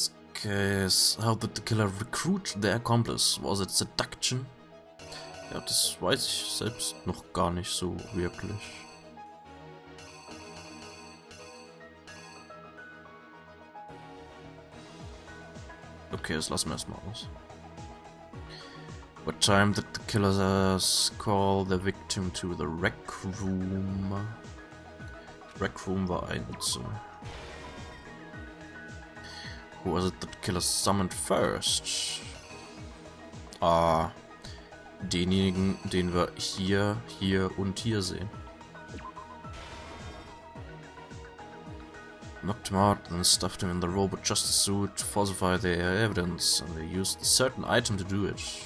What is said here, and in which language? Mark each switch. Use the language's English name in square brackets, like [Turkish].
[English] Okay, how did the killer recruit the accomplice? Was it seduction? [German] Ja, das weiß ich selbst noch gar nicht so wirklich. Okay, das lassen wir erstmal aus. [English] What time did the killers call the victim to the rec room? [German] Rec room war ein Zimmer. [English] Who was it that the killer summoned first? [German] Ah, denjenigen, den wir hier, hier und hier sehen. [English] Knocked him out and stuffed him in the robot justice suit to falsify their evidence, and they used a certain item to do it.